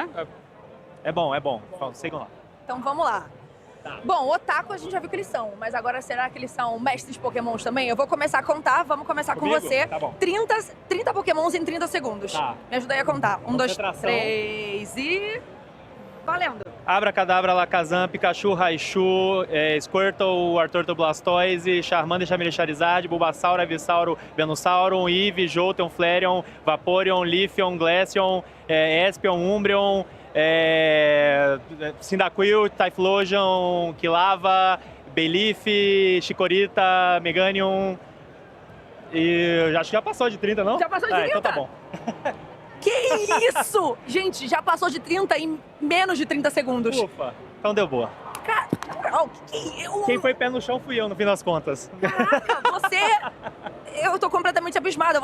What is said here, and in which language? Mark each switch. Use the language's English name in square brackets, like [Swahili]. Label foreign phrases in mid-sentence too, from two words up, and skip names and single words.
[Portuguese] É bom. Sigam lá. Então vamos lá. Tá. Bom, otaku a gente já viu que eles são, mas agora será que eles são mestres Pokémons também? Eu vou começar a contar, vamos começar com você. Tá bom. 30 Pokémons em 30 segundos. Tá. Me ajuda aí a contar. 1, 2, 3 e... Valendo. Abracadabra, Alakazam, Pikachu, Raichu, Squirtle, Artorto, Blastoise, Charmander, Charmeleon, Charizard, Bulbasaur, Ivysaur, Venusaur, Eevee, Jolteon, Flareon, Vaporeon, Leafeon, Glaceon, Espion, Umbreon, Cyndaquil, Typhlosion, Quilava, Belief, Chikorita, Meganium. E acho que já passou de 30, não? Já passou de 30? Então tá bom. Que isso? Gente, já passou de 30 em menos de 30 segundos. Ufa, então deu boa. Quem foi pé no chão fui eu, no fim das contas. Caraca, eu tô completamente abismada.